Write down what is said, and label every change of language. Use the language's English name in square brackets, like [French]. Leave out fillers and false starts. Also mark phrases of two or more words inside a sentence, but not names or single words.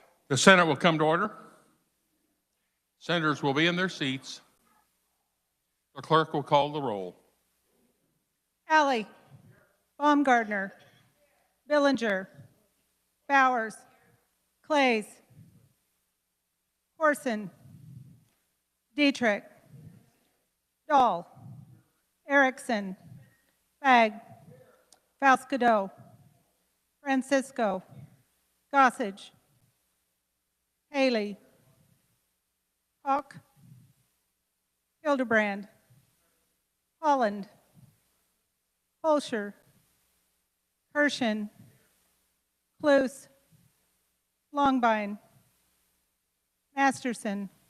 [English] The Senate will come to order. Senators will be in their seats. The clerk will call the roll. Alley, Baumgardner, Billinger, Bowers, Clays, Corson, Dietrich, Dahl, Erickson, Bagg, Falscadeau, Francisco, Gossage, Haley, Hawk, Hildebrand, Holland, Holscher, Kirshen, Cluse, Longbine, Masterson,